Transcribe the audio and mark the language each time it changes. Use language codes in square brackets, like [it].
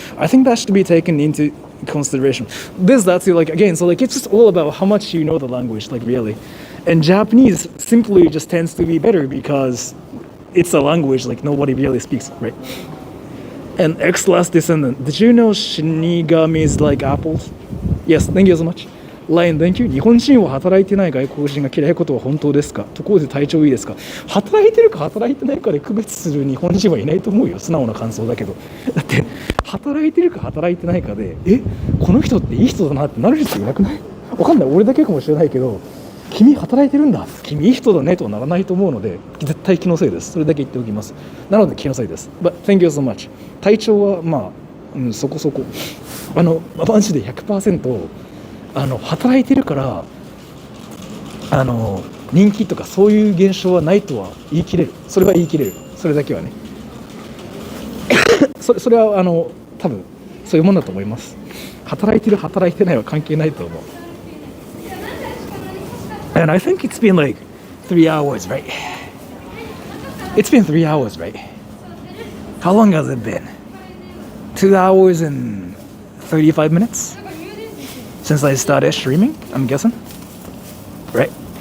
[en] I think that should be taken into consideration. That's like again, so like it's just all about how much you know the language, like really. And Japanese simply just tends to be better because it's a language like nobody really speaks, right? And X-Last Descendant, did you know Shinigamis like apples? Yes, thank you so much. Lion, thank you. [ja] 日本人は働いてない外国人が嫌いことは本当ですか？ところで体調いいですか？働いてるか働いてないかで区別する日本人はいないと思うよ。素直な感想だけど。だって働いてるか働いてないかで、この人っていい人だなってなる人いなくない？わかんない。俺だけかもしれないけど、君働いてるんだ。君いい人だねとはならないと思うので、絶対気のせいです。それだけ言っておきます。なので気のせいです。 [en] But thank you so much. [ja] 体調はまあ、そこそこ。マジで 100%。働いてるから人気とかそういう現象はないとは言い切れる。それは言い切れる。それだけはねそれは多分そういうもんだと思います。働いてる働いてないは関係ないと思う。 [en] And I think it's been like 3 hours, right? It's been 3 hours, right? How long has it been? 2 hours and 35 minutes? Since I started streaming, I'm guessing, right?